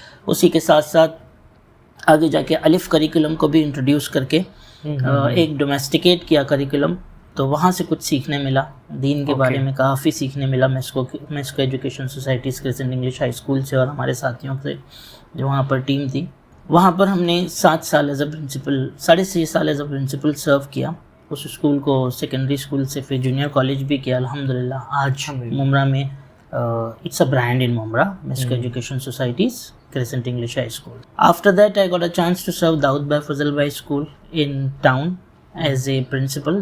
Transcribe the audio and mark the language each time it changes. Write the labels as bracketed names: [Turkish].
[Urdu] اسی کے ساتھ ساتھ آگے جا کے الف کریکولم کو بھی انٹروڈیوس کر کے ایک ڈومیسٹیکیٹ کیا کریکولم. تو وہاں سے کچھ سیکھنے ملا، دین کے بارے میں کافی سیکھنے ملا میسکو education societies Christian English high school سے اور ہمارے ساتھیوں سے جو وہاں پر ٹیم تھی. وہاں پر ہم نے 7 سال ایز اے پرنسپل، 6.5 سال ایز اے پرنسپل سرو کیا. اس اسکول کو سیکنڈری اسکول سے پھر جونیئر کالج بھی کیا الحمدللہ. آج ممرا میں [English] it's a brand in Mumbra, [Urdu] میسکو education societies Crescent English High School. [English] After that, I got a chance to serve Dawood Bhai Fazal Bhai School in town as a principal.